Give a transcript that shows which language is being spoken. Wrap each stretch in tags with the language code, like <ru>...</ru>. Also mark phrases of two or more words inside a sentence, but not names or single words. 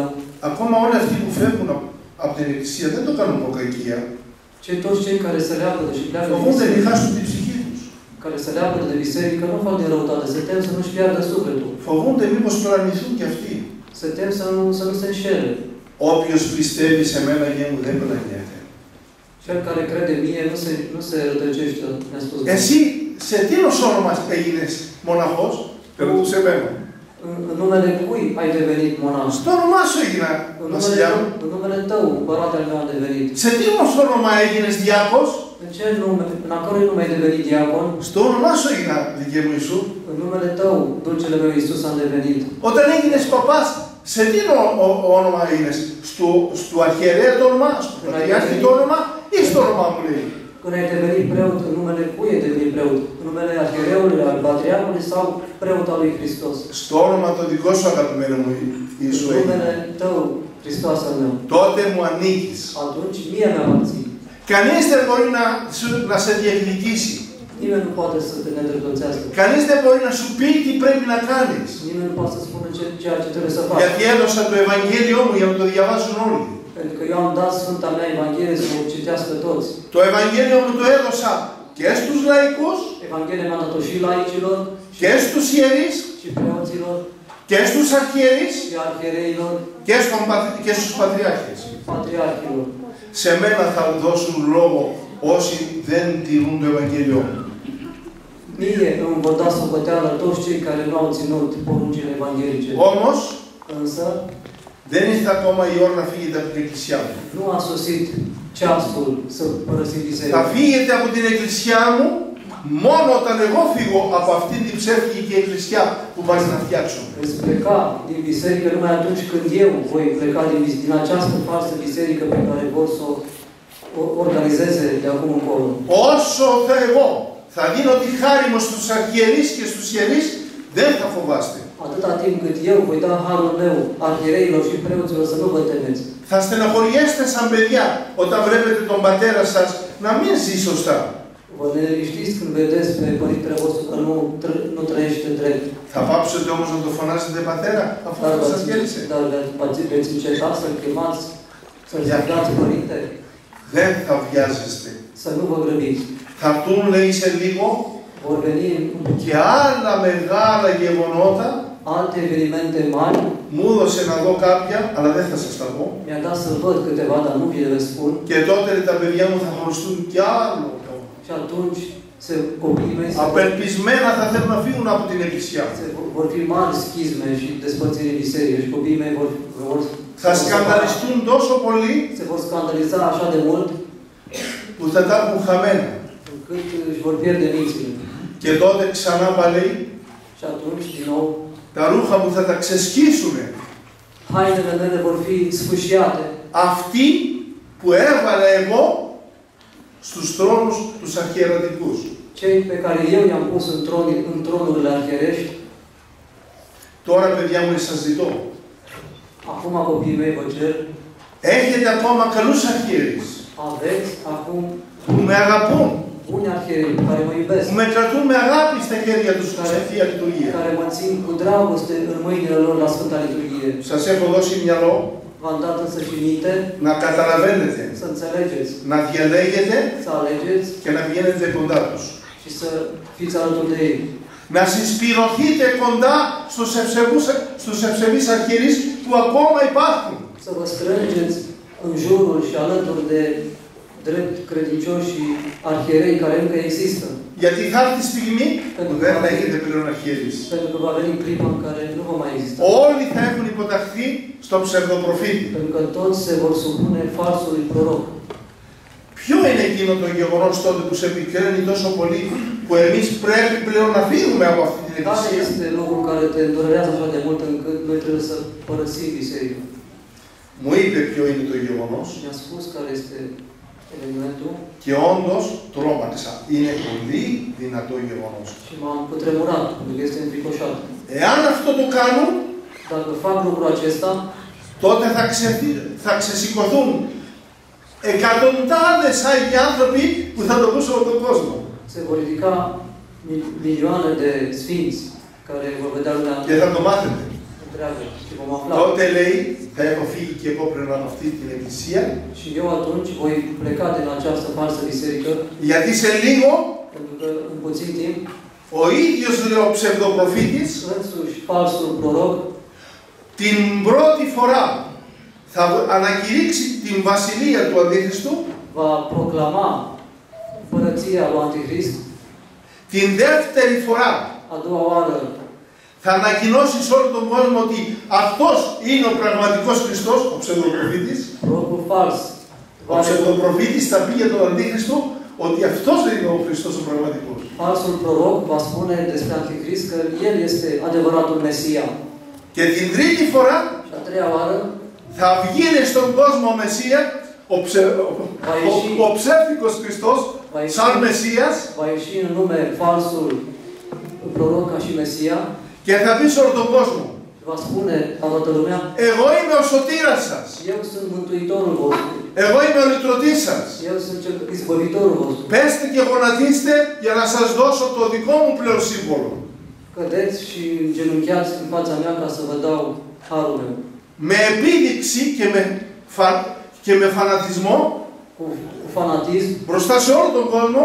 <el>ακόμα όλοι αυτοί που φεύγουν από την εκκλησία δεν το κάνουν από κακία.</el> <ro>toți cei care se leapădă și pleacă din</ro> <el>Φοβούνται μην</el> <ro>biserică,</ro> <el>χάσουν την ψυχή τους.</el> <ro>care se leapădă de biserică, nu fac din răutate, se tem să nu-și piardă sufletul.</ro> <el>Φοβούνται μήπως πλανηθούν κι αυτοί.</el> <ro>Se tem să nu se înșele.</ro> <el>Όποιος πιστεύει σε μένα γε μου δεν πλανιέται.</el> <ro>Cel care crede în mine nu se rătăcește, mi-a spus.</ro> <el>Εσύ σε τίνος όνομα έγινες μοναχός? Εγώ σε μένα.</el> <ro>În numele cui ai devenit monah?</ro> <el>Στο όνομά σου έγινα βασιλιά μου.</el> <ro>În numele tău, împăratele meu, am devenit.</ro> <el>Σε τίνος όνομα έγινες διάκος?</el> <ro>În ce nume, în a cărui nume ai devenit diacon?</ro> <el>Στο όνομά σου έγινα δικαί μου Ιησού.</el> <ro>În numele tău, dulcele meu Iisus, am devenit.</ro> <el>Όταν έγινες παπάς, σε τι όνομα έγινες? Στο αρχιερέα το όνομα, στο πατριάρχη το όνομα ή στο όνομά μου λέει?</el> <ro>Când ai devenit preot, în numele cui ai devenit preot? În numele arhiereului, al patriarhului sau preot al lui Hristos?</ro> <el>Στο όνομα το δικό σου αγαπημένο μου Ιησού</el> <ro>În</ro> <el>έγινε.</el> <ro>numele tău, Hristos al meu.</ro> <el>Τότε μου ανήκεις.</el> <ro>Atunci mie mi-a aparțin.</ro> <el>Κανείς δεν μπορεί να σε διεκδικήσει.</el> <ro>Nimeni nu poate să te nedreptățească.</ro> <el>Κανείς δεν μπορεί να σου πει τι πρέπει να κάνεις.</el> <ro>Nimeni nu poate să spună ceea ce trebuie să faci.</ro> <el>Γιατί έδωσα το Ευαγγέλιό μου για να το διαβάσουν όλοι.</el> <ro>Pentru că eu am dat Sfânta mea Evanghelie să o citească toți.</ro> <el>Το Ευαγγέλιο μου το έδωσα και στους λαϊκούς,</el> <ro>Evanghelia mi-a dat-o și laicilor,</ro> <el>και στους ιερείς,</el> <ro>și preoților,</ro> <el>και στους αρχιερείς,</el> <ro>și arhiereilor,</ro> <el>και στους πατριάρχες.</el> <ro>și patriarhilor.</ro> <el>Σε μένα θα δώσουν λόγο όσοι δεν τηρούν το Ευαγγέλιό μου.</el> <ro>Mie îmi vor da socoteală toți cei care nu au ținut poruncile evanghelice.</ro> <el>Όμως,</el> <ro>Însă,</ro> <el>δεν ήρθε ακόμα η ώρα να φύγετε από την εκκλησιά μου.</el> <ro>nu a sosit ceasul să părăsim</ro> <el>Θα</el> <ro>biserica.</ro> <el>φύγετε από την εκκλησιά μου μόνο όταν εγώ φύγω από αυτήν την ψεύτικη εκκλησιά που πας να φτιάξουν.</el> <ro>Veți pleca din biserică numai atunci când eu voi pleca din această falsă biserică pe care vor să o organizeze de acum încolo.</ro> <el>Όσο εγώ θα δίνω τη χάρη μου στους αρχιερείς και στους ιερείς, δεν θα φοβάστε.</el> <ro>Atâta timp cât eu voi da harul meu arhiereilor și preoților să nu vă temeți.</ro> <el>Θα στεναχωριέστε σαν παιδιά όταν βλέπετε τον πατέρα σας να μην ζει σωστά.</el> <ro>Vă neliniștiți când vedeți pe părintele vostru că nu trăiește drept.</ro> <el>Θα πάψετε όμως να το φωνάζετε πατέρα, αφού αυτό σας γέλησε.</el> <ro>Dar veți înceta să-l chemați, să-l strigați părinte.</ro> <el>Δεν θα βιάζεστε.</el> <ro>Să nu vă grăbiți.</ro> <el>Θα έρθουν, λέει, σε λίγο</el> <ro>Vor veni</ro> <el>και άλλα μεγάλα γεγονότα.</el> <ro>alte evenimente mari.</ro> <el>Μου έδωσε να δω κάποια, αλλά δεν θα σας τα πω.</el> <ro>Mi-a dat să văd câteva, dar nu vi le spun.</ro> <el>Και τότε τα παιδιά μου θα χωριστούν κι άλλο.</el> <ro>Și atunci copiii mei</ro> <el>Απελπισμένα θα θέλουν να φύγουν από την εκκλησιά.</el> <ro>vor fi mari schizme și despărțiri în biserică și copiii mei vor</ro> <el>Θα σκανδαλιστούν τόσο πολύ</el> <ro>se vor scandaliza așa de mult</ro> <el>που θα τα έχουν χαμένα.</el> <ro>încât își vor pierde mințile.</ro> <el>Και τότε ξανά πάλι</el> <ro>Și atunci, din nou,</ro> <el>τα ρούχα μου θα τα ξεσκίσουν.</el> <ro>hainele mele vor fi sfâșiate.</ro> <el>Αυτοί που έβαλα εγώ στους θρόνους τους αρχιερατικούς.</el> <ro>Cei pe care eu i-am pus în tronurile arhierești.</ro> <el>Τώρα, παιδιά μου, σας ζητώ.</el> <ro>Acum, copiii mei, vă cer.</ro> <el>Έχετε ακόμα καλούς αρχιερείς.</el> <ro>Aveți acum</ro> <el>που με αγαπούν.</el> <ro>Buni arhierei care mă iubesc.</ro> <el>Που με κρατούν με αγάπη στα χέρια τους στην Θεία Λειτουργία.</el> <ro>Care mă țin cu dragoste în mâinile lor la Sfânta Liturghie.</ro> <el>Σας έχω δώσει μυαλό.</el> <ro>V-am dat însă și minte.</ro> <el>Να καταλαβαίνετε.</el> <ro>Să înțelegeți.</ro> <el>Να διαλέγετε.</el> <ro>Să alegeți.</ro> <el>Και να βγαίνετε κοντά τους.</el> <ro>Și să fiți alături de ei.</ro> <el>Να συσπηρωθείτε κοντά στους ευσεβείς αρχιερείς που ακόμα υπάρχουν.</el> <ro>Să vă strângeți în jurul și alături de drept credincioși și arhierei care încă există.</ro> <el>Γιατί θα έρθει η στιγμή που δεν θα έχετε πλέον αρχιερείς.</el> <ro>Pentru că va veni clipa în care nu va mai exista.</ro> <el>Όλοι θα έχουν υποταχθεί στον ψευδοπροφήτη.</el> <ro>Pentru că toți se vor supune falsului proroc.</ro> <el>Ποιο είναι εκείνο το γεγονός τότε που σε επικραίνει τόσο πολύ που εμείς πρέπει πλέον να φύγουμε από αυτή την</el> <ro>Care</ro> <el>εκκλησία?</el> <ro>este locul care te îndurerează așa de mult încât noi trebuie să părăsim biserica?</ro> <el>Μου είπε ποιο είναι το γεγονός.</el> <ro>Mi-a spus care este elementul.</ro> <el>Και όντως τρόμαξα. Είναι πολύ δυνατό γεγονός.</el> <ro>Și m-am cutremurat, pentru că este înfricoșat.</ro> <el>Εάν αυτό το κάνουν,</el> <ro>Dacă fac lucrul acesta,</ro> <el>τότε θα ξεσηκωθούν εκατοντάδες Άγιοι άνθρωποι που θα το πούσουν από τον κόσμο.</el> <ro>se vor ridica milioane de sfinți care vor vedea lumea</ro> <el>Και θα το μάθετε.</el> <ro>întreagă și vom afla.</ro> <el>Τότε λέει, θα έχω φύγει και εγώ πριν από αυτή την εκκλησία.</el> <ro>Și eu atunci voi pleca din această falsă biserică,</ro> <el>Γιατί σε λίγο</el> <ro>pentru că în puțin timp,</ro> <el>ο ίδιος λέει ο ψευδοπροφήτης</el> <ro>însuși falsul proroc</ro> <el>την πρώτη φορά θα ανακηρύξει την βασιλεία του Αντίχριστου.</el> <ro>va proclama împărăția lui Antichrist.</ro> <el>Την δεύτερη φορά</el> <ro>A doua oară</ro> <el>θα ανακοινώσει σε όλο τον κόσμο ότι αυτός είναι ο πραγματικός Χριστός, ο ψευδοπροφήτης.</el> <ro>prorocul fals</ro> <el>Ο ψευδοπροφήτης θα πει για τον Αντίχριστο ότι αυτός είναι ο Χριστός ο πραγματικός.</el> <ro>falsul proroc va spune despre Antichrist că el este adevăratul Mesia.</ro> <el>Και την τρίτη φορά</el> <ro>Și a treia oară</ro> <el>θα βγει στον κόσμο ο Μεσσία, ο ψεύτικος Χριστός, σαν Μεσσίας,</el> <ro>va ieși în lume falsul proroc ca și Mesia.</ro> <el>και θα πει σε όλο τον κόσμο,</el> <ro>Va spune la toată lumea,</ro> <el>εγώ είμαι ο σωτήρας σας.</el> <ro>eu sunt Mântuitorul vostru.</ro> <el>Εγώ είμαι ο λυτρωτής σας.</el> <ro>Eu sunt cel izbăvitorul vostru.</ro> <el>Πέστε και γονατίστε για να σας δώσω το δικό μου πλέον σύμβολο.</el> <ro>Cădeți și genunchiați în fața mea ca să vă dau harul meu.</ro> <el>Με επίδειξη και με φανατισμό</el> <ro>Cu fanatism,</ro> <el>μπροστά σε όλο τον κόσμο</el>